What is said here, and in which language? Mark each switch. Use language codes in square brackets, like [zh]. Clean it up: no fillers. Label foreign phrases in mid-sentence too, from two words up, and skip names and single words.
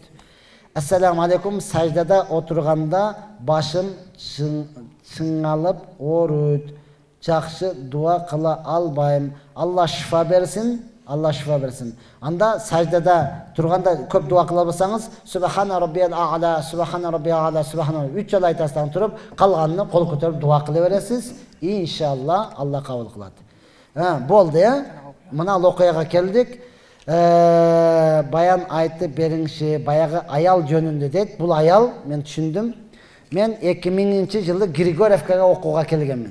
[ar] السلام عليكم, [ky] саждада отурганда башым чыңалып ооруйт. Жакшы дуа кыла албайм. Алла шифа берсин. Алла шифа берсин. Анда саждада турганда көп дуа кыла алсаңыз, [ar] سبحان ربي الأعلى، سبحان ربي الأعلى، سبحان. [ky] 3 жолу айтасыздан туруп, калганын кол көтөрүп дуа кыла бересиз. Иншалла Алла кабыл кылат. Болду, Мына окуяга келдик. Баян айтып бериңши, баягы аял жөнүндө дейт. Бул аял, мен түшүндүм. Мен 2000-жылы Григорьевкага окууга келгенмин.